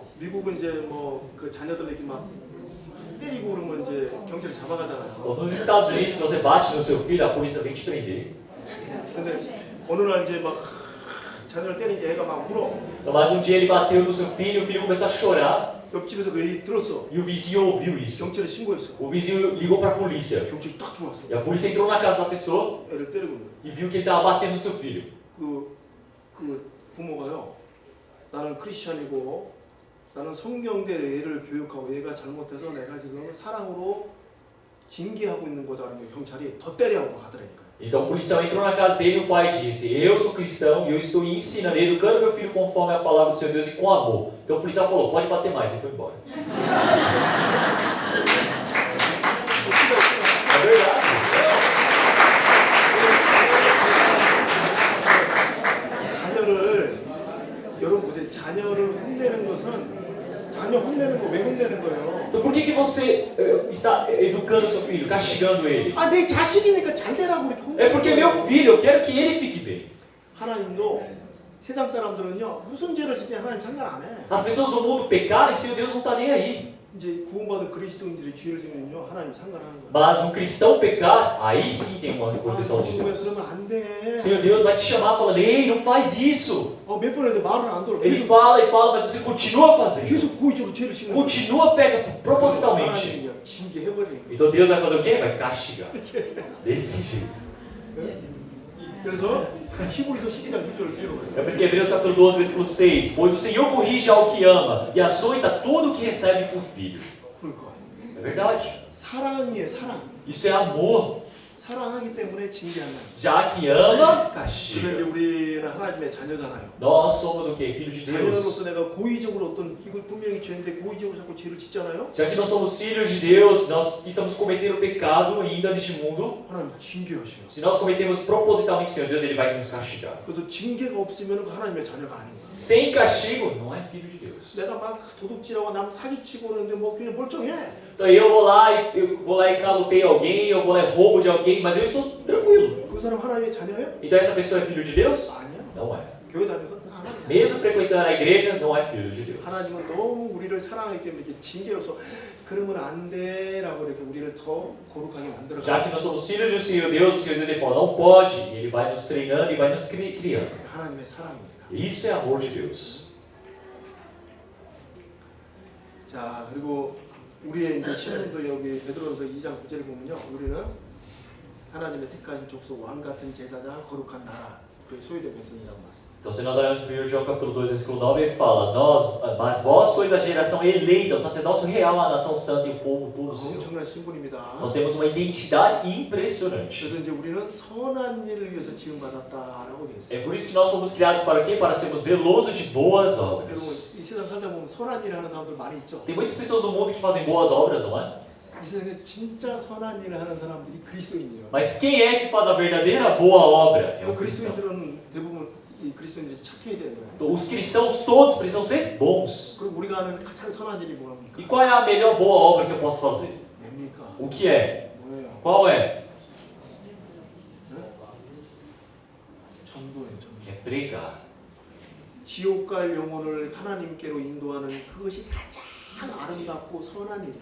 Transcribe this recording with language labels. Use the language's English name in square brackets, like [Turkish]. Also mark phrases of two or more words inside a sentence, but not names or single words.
[Korean] 미국은 이제 뭐 그 자녀들 이렇게 막 때리고 그러면 이제 경찰이 잡아가잖아요. [Portuguese] Nos Estados Unidos, se você bate no seu filho, a polícia vem te prender. [Korean] 근데 어느 날 이제 막 자녀를 때리니까 애가 막 울어. [Portuguese] Então, mas um dia ele bateu no seu filho, o filho começou a chorar [Korean] 옆집에서 그 얘기 들었어. [Portuguese] e o vizinho ouviu isso. [Korean] 경찰에 신고했어. [Portuguese] O vizinho ligou para a polícia [Korean] 경찰이 딱 들어왔어. [Portuguese] e a polícia entrou na casa da pessoa [Korean] 애를 때리고 있는 거야. [Portuguese] e viu que ele estava batendo no seu filho. [Korean] 그 부모가요. 나는 크리스찬이고 나는 성경대로 얘를 교육하고 얘가 잘못해서 내가 지금 사랑으로 징계하고 있는 거다라는 게 경찰이 더 때려하고 가더라니까. [Portuguese] Então o policial entrou na casa dele e o pai disse: Eu sou cristão e eu estou ensinando, educando meu filho conforme a palavra do Senhor Deus e com amor. Então o policial falou: Pode bater mais, e foi embora. É verdade. [Korean] 자녀를 여러분 보세요. 자녀를 혼내는 것은 자녀 혼내는 거 왜 혼내는 거예요? [Portuguese] Então por que você está educando seu filho, castigando ele? [Korean] 아, 내 자식이니까 잘 되라고 이렇게 혼내. [Portuguese] É porque meu filho, eu quero que ele fique bem. [Korean] 하나님도 세상 사람들은요 무슨 죄를 짓든 하나님 상관 안 해. [Portuguese] As pessoas do mundo pecaram e o Senhor Deus não está nem aí. [Korean] 이제 구원받은 그리스도인들이 죄를 지면요 하나님 상관하는 거야. [Portuguese] Mas um cristão pecar, aí sim tem uma [Korean] 아, [Portuguese] proteção de [Korean] 왜 [Portuguese] Deus. [Korean] 그러면 안 돼? [Portuguese] O Senhor Deus vai te chamar falando: Ei, não faz isso. [Korean] 몇 번 했는데 말을 안 들어. [Portuguese] Ele fala e fala, mas você continua fazendo. [Korean] 계속 고의적으로 죄를 짓는 거야. [Portuguese] Continua, pega propositalmente. [Korean] 하나님이 징계해버리는 거야. [Portuguese] Então Deus vai fazer o quê? Vai castigar. Desse jeito. [Korean] 그래서 히브리서 12장 6절을 읽어봐요. [Portuguese] É por isso que Hebreus capítulo 12, versículo 6. Pois o Senhor corrige ao que ama e açoita todo o que recebe por filho. [Korean] 그러니까 [Portuguese] É verdade. [Korean] 사랑이에요, 사랑. [Portuguese] Isso é amor. [Korean] 사랑하기 때문에 징계한다. [Portuguese] Já que ama, [Korean] 그래서 이제 [Portuguese] castiga. [Korean] 우리는 하나님의 자녀잖아요. [Portuguese] Nós somos o quê? Filho de Deus. [Korean] 자녀로서 내가 고의적으로 어떤 이거 분명히 죄인데 고의적으로 자꾸 죄를 짓잖아요. [Portuguese] Já que nós somos filhos de Deus, nós estamos cometendo pecado ainda neste mundo. [Korean] 하나님 징계하셔요. [Portuguese] Se nós cometemos propositalmente, Senhor Deus, Ele vai nos castigar. [Korean] 그래서 징계가 없으면 그 하나님의 자녀가 아닌 거야. [Portuguese] Sem castigo, não é filho de Deus. [Korean] 내가 막 도둑질하고 남 사기치고 그러는데 뭐 그냥 멀쩡해. [Portuguese] Então eu vou lá e calotei alguém, eu vou lá e roubo de alguém, mas eu estou tranquilo. [Korean] 그 사람 하나님의 자녀예요? [Portuguese] Então essa pessoa é filho de Deus? [Korean] 아니야. [Portuguese] Não é. [Korean] 교회 다니는 건 하나님. [Portuguese] Mesmo frequentando a igreja, não é filho de Deus. [Korean] 하나님은 너무 우리를 사랑하기 때문에 이렇게 징계로서 그러면 안 돼라고 이렇게 우리를 더 거룩하게 만들어. [Portuguese] Já que nós somos filhos do Senhor Deus, o Senhor Deus ele fala, não pode, e Ele vai nos treinando e vai nos criando. [Korean] 하나님의 사랑입니다. [Portuguese] Isso é amor de Deus. [Korean] 자, 그리고 우리의 이제 신앙도 여기 베드로전서 2장 9절에 보면요. 우리는 하나님의 택하신 족속 왕 같은 제사장 거룩한 나라 그 소유된 백성이라고 말씀. [Portuguese] Então, se nós olharmos em 1 João capítulo 2, versículo 9, ele fala, mas vós sois a geração eleita, o sacerdócio real, a nação santa e o povo todo seu. [Korean] 엄청난 신분입니다. [Portuguese] Nós temos uma identidade impressionante. [Korean] 그래서 이제 우리는 선한 일을 위해서 지음받았다라고 되어 있어요. [Portuguese] É por isso que nós fomos criados para quê? Para sermos zelosos de boas [Korean] 여러분, [Portuguese] obras. [Korean] 이 세상 살다 보면 선한 일 하는 사람들 많이 있죠. [Portuguese] Tem muitas pessoas no mundo que fazem boas obras, não é? [Korean] 이 세상에 진짜 선한 일을 하는 사람들이 그리스도인이에요. [Portuguese] Mas quem é que faz a verdadeira boa obra? É o cristão. [Korean] 그리스도인들은 대부분 이 그리스도인들이 착해야 되는 거예요. [Portuguese] Então, os cristãos todos precisam ser bons. [Korean] 그럼 우리가 하는 가장 선한 일이 뭐랍니까? [Portuguese] E qual é a melhor boa obra que eu posso fazer? [Korean] 뭡니까? [Portuguese] O que é? [Korean] 뭐예요? [Portuguese] Qual é? [Korean] 전도예요, 전도. [Portuguese] É pregar. [Korean] 지옥 갈 영혼을 하나님께로 인도하는 그것이 가장 아름답고 선한 일이에요.